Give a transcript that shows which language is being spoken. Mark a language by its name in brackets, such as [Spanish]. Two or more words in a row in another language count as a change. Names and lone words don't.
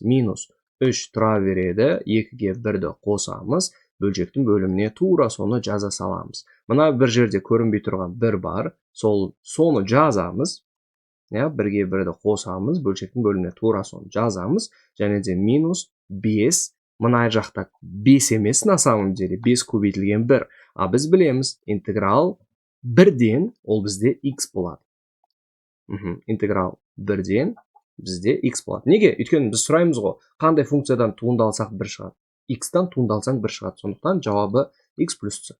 [Kazakh] Минус 3 тұра береді, 2-ге 1-ді қосамыз, бөлшектің бөліміне тура соны жаза саламыз. Мына бір жерде көрінбей тұрған 1 бар, соны жазамыз. 1-ге 1-ді қосамыз, бөлшектің бөліміне тура соны жазамыз, және де минус 5, мына жақта 5 емес, [Russian] на самом деле 5 көбейтілген 1. [Kazakh] А біз білеміз, интеграл 1-ден ол бізде x болады. Интеграл 1-ден бізде x болады. Неге? Өйткені біз сұраймыз ғой, қандай функциядан туындалсақ 1 шығады. X-тан туындалсаң 1 шығады. Сондықтан жауабы x плюс c.